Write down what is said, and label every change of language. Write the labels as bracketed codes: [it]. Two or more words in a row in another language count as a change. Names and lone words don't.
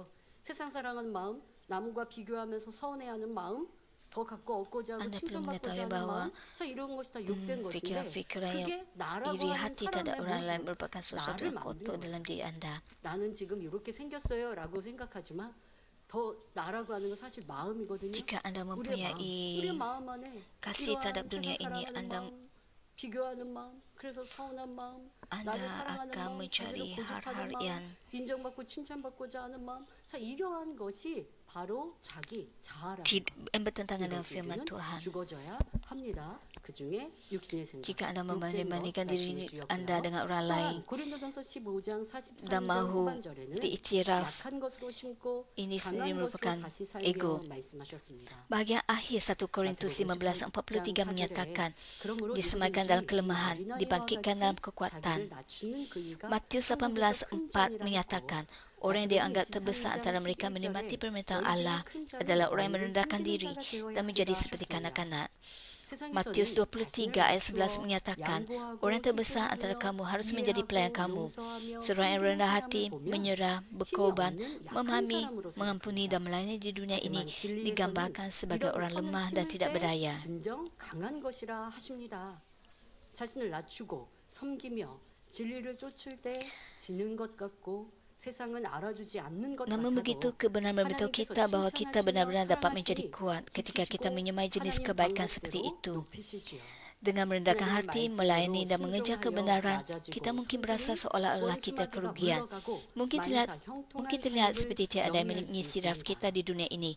[ko] 세상 사랑하는 마음, 남과 비교하면서 서운해하는 마음, 더 갖고 얻고자 하고 칭찬받고자 하는 마음, 자 이런 것이 다 욕된 것인데 그게 나라고 하는 사람의 모습 나는 지금 이렇게 생겼어요라고 생각하지만 더 나라고 하는 건 사실 마음이거든요. [ms] Jika anda mempunyai kasih terhadap dunia ini, anda [ko] 비교하는 마음, 그래서 서운한 마음, [ms] anda [ko] 나를 사랑하는 [ms] akan [ko] 마음, [ms] mencari [ko] 자기를 [ms] hal-hal [ko] 고집하는 [ms] yang [ko] 마음, 인정받고 칭찬받고자 하는 마음, 자 이러한 것이 바로 자기 자아라는 [ms] yang bertentangan dengan firman Tuhan. [ko] 죽어져야 합니다. 그 중에 육신의 생각. [ms] Jika anda membanding-bandingkan diri anda dengan orang lain [ko] 고린도전서 15장 43절 [ms] dan mahu [ko] 후반절에는 [ms] diiktiraf, [ko] 약한 것으로 심고 [ms] ini [ko] 강한 [ms] sendiri [ko] 것으로 [ms] merupakan [ko] 다시 [ms] ego. [ko] 살게 말씀하셨습니다. [ms] Bahagian akhir 1 Korintus 15:43 menyatakan, disemaikan dalam kelemahan, dibangkitkan dalam kekuatan. Matius 18:4 menyatakan, orang yang dianggap terbesar antara mereka menikmati permintaan Allah adalah orang yang merendahkan diri dan menjadi seperti kanak-kanak. Matius 23 ayat 11 menyatakan, orang terbesar antara kamu harus menjadi pelayan kamu. Seorang yang rendah hati, menyerah, berkorban, memahami, mengampuni dan melayani di dunia ini digambarkan sebagai orang lemah dan tidak berdaya. [ko] 진정 강한 것이라 하십니다. 자신을 낮추고 섬기며 진리를 쫓을 때 지는 것 같고 세상은 알아주지 않는 것 [ms] Namun begitu, kebenaran memberitahu kita bahawa kita benar-benar dapat menjadi kuat ketika kita menyemai jenis kebaikan seperti itu. Dengan merendahkan hati, melayani dan mengejar kebenaran, kita mungkin berasa seolah-olah kita kerugian. Mungkin terlihat seperti tiada yang mengiktiraf kita di dunia ini.